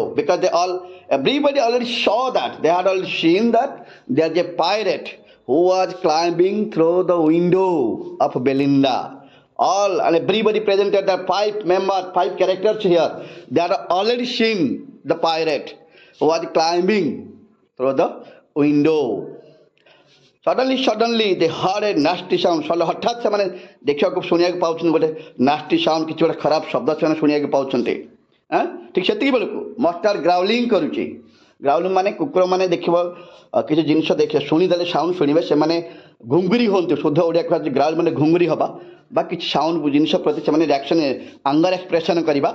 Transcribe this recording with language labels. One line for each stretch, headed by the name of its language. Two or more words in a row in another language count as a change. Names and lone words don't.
English: Because everybody already saw that. They had already seen that there's a pirate who was climbing through the window of Belinda. All and everybody presented the 5 members, 5 characters here. They had already seen the pirate who was climbing through the window. Suddenly they heard a nasty sound.
Odia: ହଠାତ୍ ସେମାନେ ଦେଖିବାକୁ ଶୁଣିବାକୁ ପାଉଛନ୍ତି ଗୋଟେ
English: nasty sound,
Odia: କିଛି ଗୋଟେ ଖରାପ ଶବ୍ଦ ସେମାନେ ଶୁଣିବାକୁ ପାଉଛନ୍ତି। ଠିକ୍ ସେତିକି ବେଳକୁ ମଷ୍ଟାର୍ଡ ଗ୍ରାଉଲିଂ କରୁଛି। ଗ୍ରାଉଲିଂ ମାନେ କୁକୁର ମାନେ ଦେଖିବ କିଛି ଜିନିଷ ଶୁଣିଦେଲେ, ସାଉଣ୍ଡ ଶୁଣିବେ, ସେମାନେ ଘୁଙ୍ଗୁରି ହୁଅନ୍ତି। ଶୁଦ୍ଧ ଓଡ଼ିଆ କୁହାଯାଉଛି ଗ୍ରାଉଲ ମାନେ ଘୁଙ୍ଗୁରି ହେବା ବା କିଛି ସାଉଣ୍ଡ ଜିନିଷ ପ୍ରତି ସେମାନେ
English: reaction, anger expression
Odia: କରିବା।